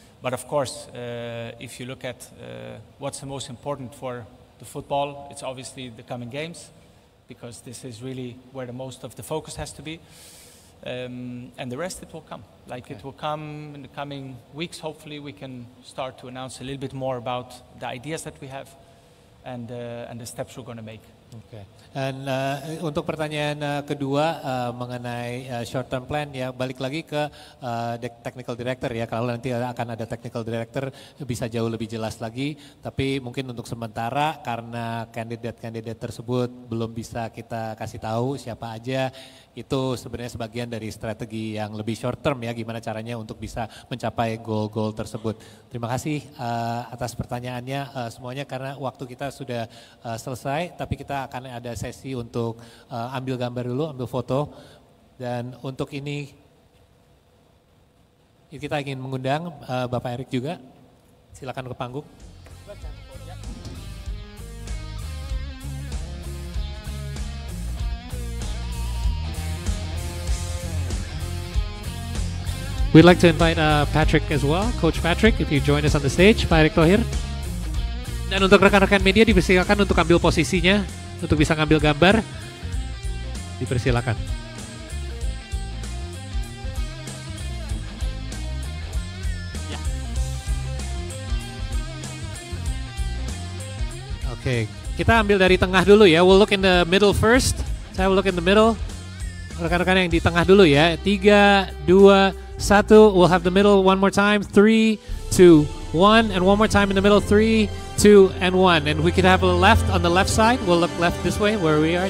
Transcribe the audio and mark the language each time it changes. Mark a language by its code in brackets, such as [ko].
[en] But of course, if you look at what's the most important for the football, it's obviously the coming games, because this is really where the most of the focus has to be. And the rest, it will come. It will come in the coming weeks. Hopefully we can start to announce a little bit more about the ideas that we have and the steps we're going to make. Okay. [id] Dan untuk pertanyaan kedua mengenai short term plan ya balik lagi ke technical director ya, kalau nanti akan ada technical director bisa jauh lebih jelas lagi, tapi mungkin untuk sementara karena kandidat-kandidat tersebut belum bisa kita kasih tahu siapa aja, itu sebenarnya sebagian dari strategi yang lebih short term ya, gimana caranya untuk bisa mencapai goal-goal tersebut. Terima kasih atas pertanyaannya semuanya, karena waktu kita sudah selesai, tapi kita akan ada sesi untuk ambil gambar dulu, ambil foto. Dan untuk ini kita ingin mengundang Bapak Erik juga, silakan ke panggung. [en] We'd like to invite Patrick as well, Coach Patrick, if you join us on the stage, Pak Erick Thohir. [id] Dan untuk rekan-rekan media dipersilakan untuk ambil posisinya, untuk bisa ngambil gambar, dipersilakan. Ya. Oke, kita ambil dari tengah dulu ya. [en] We'll look in the middle first. [id] Saya [en] will look in the middle. [id] Rekan-rekan yang di tengah dulu ya. [en] 3, 2, 1. We'll have the middle one more time. 3, 2, 1. And one more time in the middle. 3, 2, and 1. And we could have a left on the left side. We'll look left this way where we are.